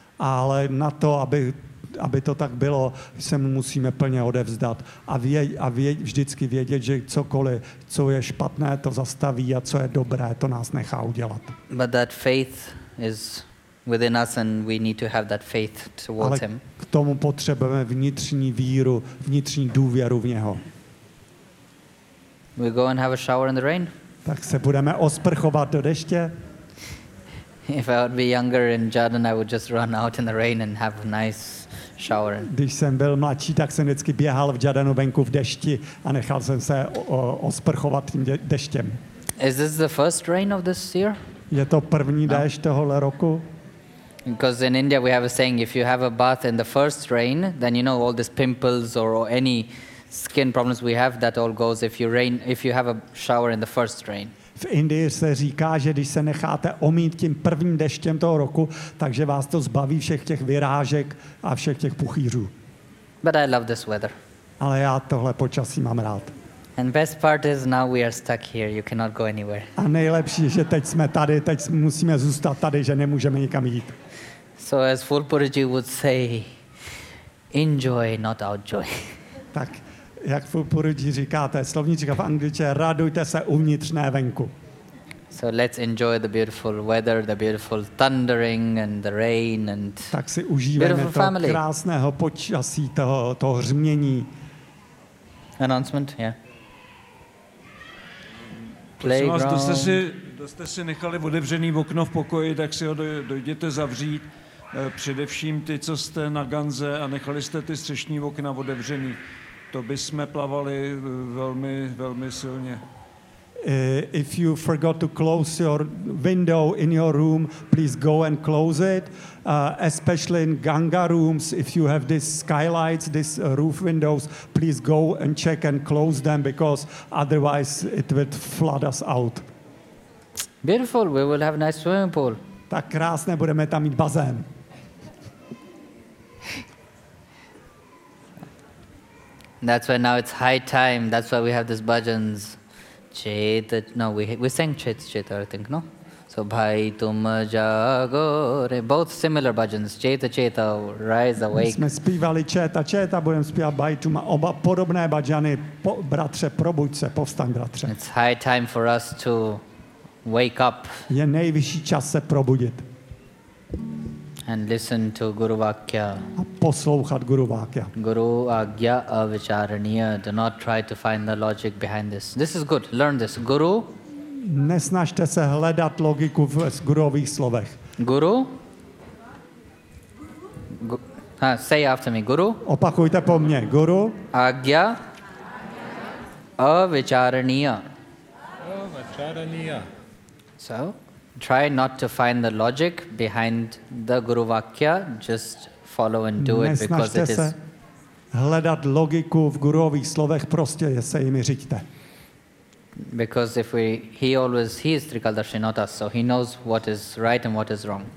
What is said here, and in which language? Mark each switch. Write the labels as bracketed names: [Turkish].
[Czech] Ale na to, aby to tak bylo, se mu musíme plně odevzdat vždycky vědět, že cokoliv, co je špatné, to zastaví a co je dobré, to nás nechá udělat. [English] But that faith is within us and we need to have that faith towards him. [Czech] K tomu potřebujeme vnitřní víru, vnitřní důvěru v něho. [English] We go and have a shower in the rain? [Czech] Tak se budeme osprchovat do deště. [English] If I would be younger in Jordan, I would just run out in the rain and have a nice shower. [Czech] Když jsem byl mladší, tak jsem vždycky běhal v Jordanu venku v dešti a nechal jsem se osprchovat tím deštěm. [English] Is this the first rain of this year? [Czech] Je to první déšť tohohle roku? [English] Because in India we have a saying, if you have a bath in the first rain, then you know all these pimples or any skin problems we have, that all goes if you have a shower in the first rain. [Czech] V Indii se říká, že když se necháte omít tím prvním deštěm toho roku, takže vás to zbaví všech těch vyrážek a všech těch puchýřů. [English] But I love this weather. [Czech] Ale já tohle počasí mám rád. [English] And best part is now we are stuck here. You cannot go anywhere. [Czech] A nejlepší, že teď jsme tady, teď musíme zůstat tady, že nemůžeme nikam jít. [English] So as Fulpuriji would say, Enjoy, not outjoy. [Czech] Tak, jak v Puriji říkáte, slovníčka v angličtině, radujte se uvnitř, ne venku. [English] So let's enjoy the beautiful weather, the beautiful thundering and the rain and [Czech] tak si užívejme to krásného počasí, toho hřmění. [English] Announcement, yeah. Playground. [Czech] Prosím vás, jste si nechali otevřený okno v pokoji, tak si ho dojděte zavřít. Především ty, co jste na Ganze a nechali jste ty střešní okna otevřený. To by jsme plavali velmi, velmi silně. [English] If you forgot to close your window in your room, please go and close it. Especially in Ganga rooms, if you have these skylights, these roof windows, please go and check and close them, because otherwise it would flood us out. Beautiful, we will have a nice swimming pool. [Czech] Tak krásné, budeme tam mít bazén. [English] That's why now it's high time, that's why we have this bhajans. We sang Cheta, I think, no? So, Bhai Tum Jagore, both similar bhajans, Cheta Cheta, Rise Awake. [Czech] My jsme zpívali Cheta Cheta, budeme zpívat Bhai Tum, oba podobné bhajany, bratře, probuď se, povstaň, bratře. [English] It's high time for us to wake up. [Czech] Je nejvyšší čas se probudit. [English] And listen to Guru Vakya. [Czech] A poslouchat Guru Vakya. [Hindi] Guru Agya Avicharaniya. [English] Do not try to find the logic behind this. This is good. Learn this. Guru. [Czech] Nesnažte se hledat logiku v gurových slovech. [Hindi] Guru. [English] Say after me. Guru. [Czech] Opakujte po mně. Guru. [Hindi] Agya. Avicharaniya. Avicharaniya. [English] So? Try not to find the logic behind the Guru Vakya. Just follow and do it because it is. [Czech] Hledat logiku v gurových slovech, prostě se jimi řiďte. [English] Because if he is Trikaldarshi, not us, so he knows what is right and what is wrong.